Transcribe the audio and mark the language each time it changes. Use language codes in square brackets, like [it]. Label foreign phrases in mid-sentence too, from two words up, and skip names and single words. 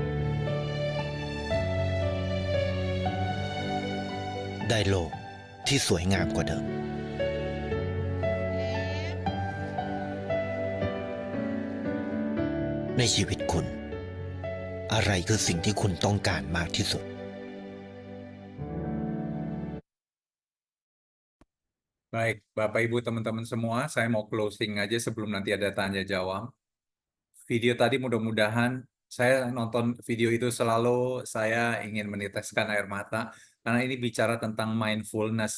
[th] ได้โลกที่สวยงามกว่าเดิม ในชีวิตคุณ อะไรคือสิ่งที่คุณต้องการมากที่สุด [id] Baik, Bapak Ibu teman-teman semua, saya mau closing aja sebelum nanti ada tanya jawab. Video tadi mudah-mudahan saya nonton video itu selalu saya ingin meneteskan air mata karena ini bicara tentang mindfulness.